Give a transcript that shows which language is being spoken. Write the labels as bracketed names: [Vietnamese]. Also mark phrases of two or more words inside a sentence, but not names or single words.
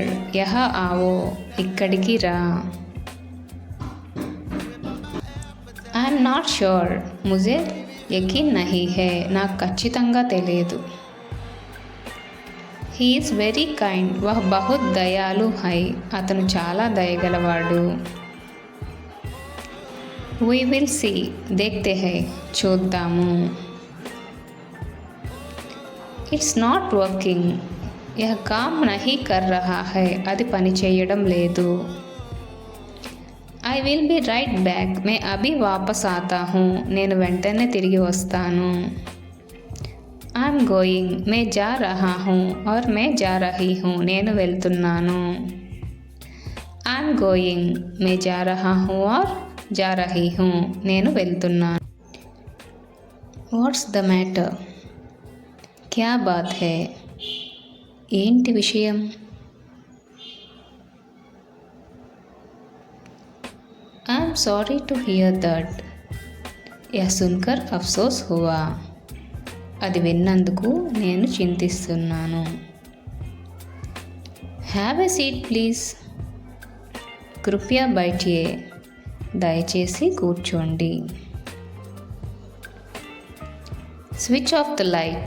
[Hindi] यहाँ आओ. [Telugu] ఇక్కడికి రా. [English] I'm not sure. [Hindi] मुझे यकीन नहीं है. [Telugu] నాకు ఖచ్చితంగా తెలియదు. [English] he is very kind. [Hindi] वह बहुत दयालु है. [Telugu] అతను చాలా దయగలవాడు. [English] we will see. [Hindi] देखते हैं. [Telugu] చూద్దాము. [English] it's not working. [Hindi] यह काम नहीं कर रहा है. [Telugu] అది పని చేయడం లేదు. [English] I will be right back. [Hindi] मैं अभी वापस आता हूँ. [Telugu] నేను వెంటనే తిరిగి వస్తాను. [English] I'm going. [Hindi] मैं जा रहा हूँ. और मैं जा रही हूँ. [Telugu] నేను వెళ్తున్నాను. [English] I'm going. [Hindi] मैं जा रहा हूँ और जा रही हूँ. [Telugu] నేను వెళ్తున్నాను. [English] what's the matter? [Hindi] क्या बात है? [Telugu] ఏంటి విషయం? [English] I am sorry to hear that. [Hindi] यह सुनकर अफसोस हुआ. [Telugu] అది విన్నందుకు నేను చింతిస్తున్నాను. [English] have a seat please. [Hindi] कृपया बैठिए. [Telugu] దయచేసి కూర్చోండి. [English] switch off the light.